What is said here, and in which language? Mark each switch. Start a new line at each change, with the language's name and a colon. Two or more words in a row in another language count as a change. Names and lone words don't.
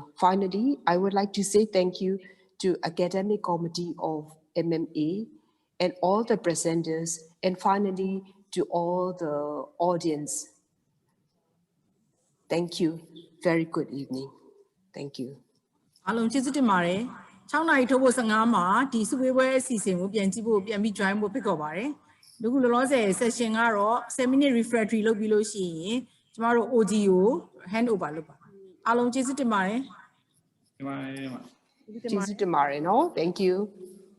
English: Finally, I would like to say thank you to academic committee of MMA and all the presenters, and finally to all the audience. Thank you. Very good evening. Thank you.
Burmese: အားလုံးကျေးဇူးတင်ပါတယ်6နာရီထုတ်ဖို့15မှာဒီစုဝေးပွဲအစီအစဉ်ကိုပြန်ကြည့်ဖို့ပြန်ပြီး join ဖို့ဖိတ်ခေါ်ပါတယ်ဒီခုလောလောဆယ် session ကတော့7
English: minute refractory
Burmese: လုပ်ပြီးလို့ရှိရင်ကျမတို့ OG ကို
English: hand over
Burmese: လုပ်ပါအားလုံးကျေးဇူးတင်ပါတယ် ကျေးဇူးတင်ပါတယ်နော်
English: Thank you